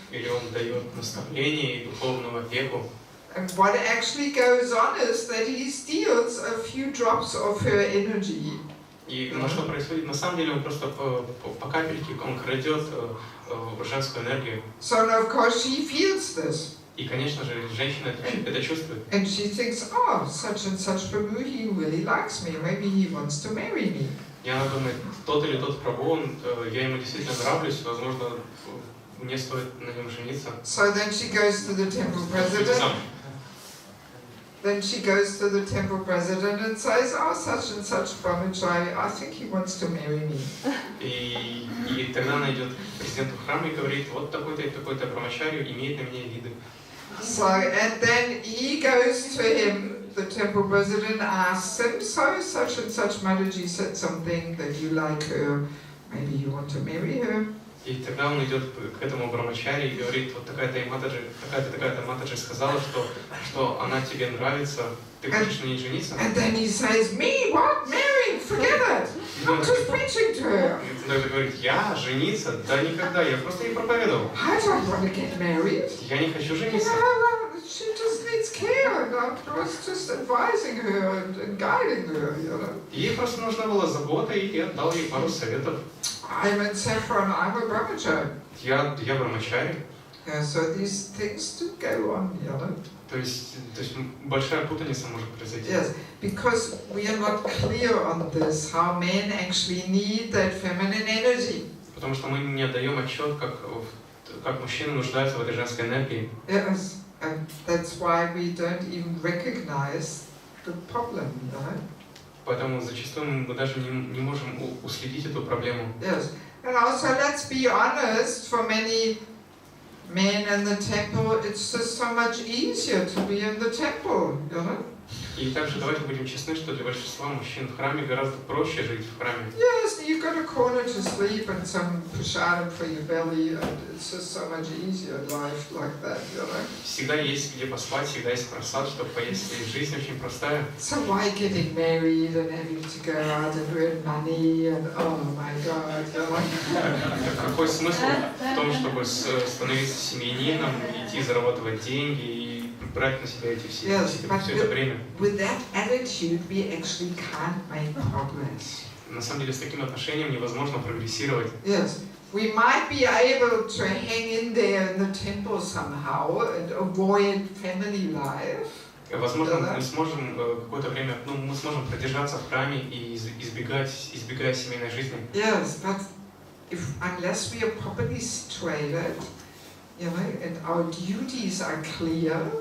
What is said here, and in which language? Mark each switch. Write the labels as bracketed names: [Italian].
[Russian] Или он дает наставление и духовную опеку. [English] And what actually goes on is that he steals a few drops of her energy. [Russian] И что происходит? На самом деле он просто по капельке он крадет женскую энергию. [English] So of course she feels this. [Russian] И, конечно же, женщина это чувствует. [English] And she thinks, oh, such and such Prabhu, he really likes me. Maybe he wants to marry me. [Russian] И она думает, тот или тот Прабху, я ему действительно нравлюсь, возможно, мне стоит на нем жениться. [English] So then she goes to the temple president. Then she goes to the temple president and says, oh, such and such brahmachari, I think he wants to marry me. [Russian] И тогда она идет к президенту храма и говорит, вот такой-то и такой-то брамачарью имеет на меня виды. [English] So, and then he goes to him, the temple president asks him, so such and such Mataji said something that you like her, maybe you want to marry her. [Russian] И тогда он идет к этому брамачари и говорит, вот такая-то матаджи сказала, что она тебе нравится, ты хочешь на ней жениться? [English] And then he says, me, what? Marry? Forget it. I'm just preaching to her. [Russian] И тогда говорит, я жениться? Да никогда, я просто ей проповедовал. [English] I don't want to get married. [Russian] Я не хочу жениться. [English] She just needs care, and I was just advising her and guiding her, you know. [Russian] Ей просто нужна была забота, и я дал ей пару советов. [English] I'm in Saffron, I'm a brahmachari. [Russian] Я брамачари. [English] Yeah, so these things do go on, you know. [Russian] То есть большая путаница может произойти. [English] Yes, because we are not clear on this, how men actually need that feminine energy. [Russian] Потому что мы не отдаем отчет, как мужчины нуждаются в этой женской энергии. [English] Yes, and that's why we don't even recognize the problem, you know. [Russian] Поэтому зачастую мы даже не можем уследить эту проблему. [English] Yes, and also let's be honest, for many men in the temple, it's just so much easier to be in the temple, you know. [Russian] И также давайте будем честны, что для большинства мужчин в храме гораздо проще жить в храме. [English] Yes, you got a corner to sleep and some prasadam for your belly, and it's just so much easier life like that, you know. [Russian] Всегда есть где поспать, всегда есть просад, чтобы поесть, и жизнь очень простая. [English] So why getting married and having to go out and earn money and oh my God, you know. [Russian] Какой смысл в том, чтобы становиться семьянином, идти зарабатывать деньги и брать на себя все это время? [English] With that attitude, we actually can't make progress. [Russian] На самом деле, с таким отношением невозможно прогрессировать. [English] Yes, we might be able to hang in there in the temple somehow and avoid family life. [Russian] Возможно, мы сможем какое-то время, мы сможем продержаться в храме и избегая семейной жизни. [English] Yes, but unless we are properly situated, you know, and our duties are clear.